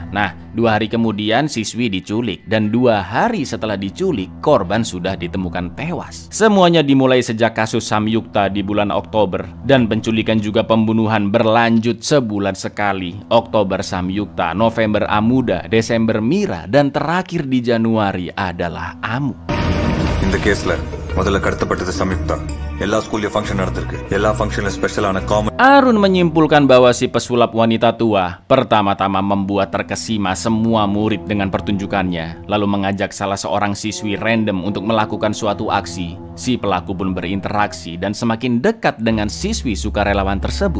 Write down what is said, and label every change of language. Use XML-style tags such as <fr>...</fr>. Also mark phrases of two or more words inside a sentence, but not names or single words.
<id>Nah, 2 hari kemudian siswi diculik dan 2 hari setelah diculik korban sudah ditemukan tewas. Semuanya dimulai sejak kasus Samyukta di bulan Oktober dan penculikan juga pembunuhan berlanjut sebulan sekali. Oktober Samyukta, November Amuda, Desember Mira, dan terakhir di Januari adalah Amu.</id> <en>In the case lah,</en> <ta>முதல்ல கடத்தப்பட்டது சம்யுக்தா. எல்லா ஸ்கூல்ல ஃபங்க்ஷன் நடந்திருக்கு. எல்லா ஃபங்க்ஷன்ல ஸ்பெஷலான காமன்.</ta> <id>Arun menyimpulkan bahwa si pesulap wanita tua pertama-tama membuat terkesima semua murid dengan pertunjukannya, lalu mengajak salah seorang siswi random untuk melakukan suatu aksi. Si pelaku pun berinteraksi dan semakin dekat dengan siswi sukarelawan tersebut.</id>